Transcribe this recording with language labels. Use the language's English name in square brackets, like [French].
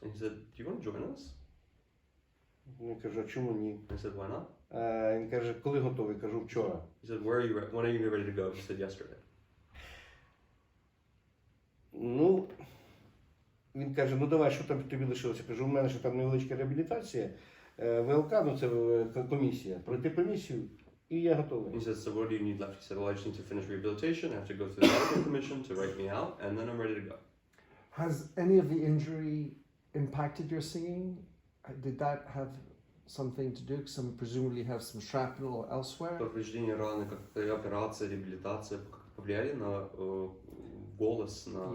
[English] And he said, do you want to join us? [Ukrainian] Я кажу, а чому ні? [English] I said, why not? [Ukrainian] Він каже, коли готовий? Кажу, вчора. [English] He said, when are you ready to go? He said, yesterday. [Ukrainian] Ну, він каже, ну давай, що там тобі лишилося? Кажу, у мене ще там невеличка реабілітація, ВЛК, ну це комісія, пройти комісію, і я готовий. [English] He said, so what do you need left? He said, well, I just need to finish rehabilitation, I have to go through the medical commission to write me out, and then I'm ready to go. Has any of the injury impacted your singing? Did that have something to do? Some presumably have some shrapnel elsewhere. [Russian] Повреждение раны, как операция, реабилитация, повлияли на голос, на...